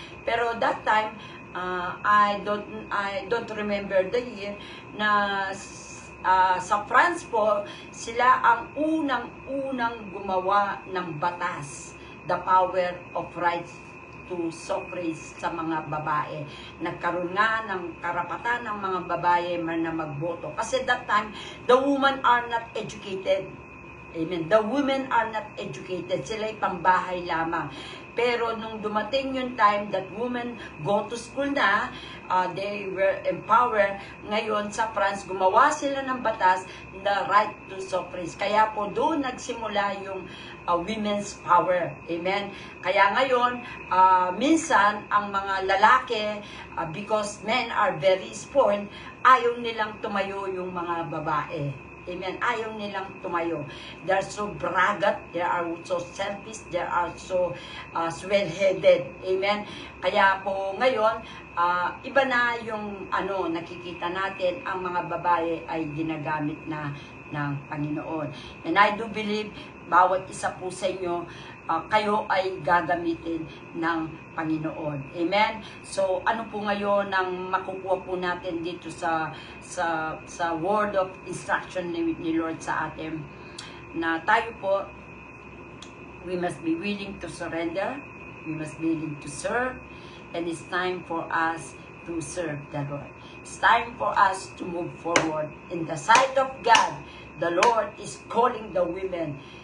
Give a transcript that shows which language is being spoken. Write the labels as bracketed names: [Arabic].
[Filipino] Pero [English] that time, I don't remember the year, [Filipino] na sa France po, sila ang unang gumawa ng batas, [English] the power of rights to suffrage [Filipino] sa mga babae. Nagkaroon nga ng karapatan ng mga babae na magboto. Kasi [English] that time, the women are not educated. Amen. The women are not educated. [Filipino] Sila'y pambahay lamang. Pero nung dumating yung [English] time that women go to school na, they were empowered. [Filipino] Ngayon sa France, gumawa sila ng batas, [English] the right to suffrage. [Filipino] Kaya po doon nagsimula yung [English] women's power. [Filipino] Amen. Kaya ngayon, minsan ang mga lalaki, [English] because men are very spoiled, [Filipino] ayaw nilang tumayo yung mga babae. Amen. Ayaw nilang tumayo. [English] They are so braggart, they are so selfish, they are so swell-headed. Amen. [Filipino] Kaya po ngayon, iba na yung nakikita natin, ang mga babae ay ginagamit na ng Panginoon. [English] And I do believe, [Filipino] bawat isa po sa inyo, kayo ay gagamitin ng Panginoon. Amen? So, ano po ngayon ang makukuha po natin dito sa [English] word of instruction [Filipino] ni Lord sa atin? Na tayo po, [English] we must be willing to surrender, we must be willing to serve, and it's time for us to serve the Lord. It's time for us to move forward. In the sight of God, the Lord is calling the women.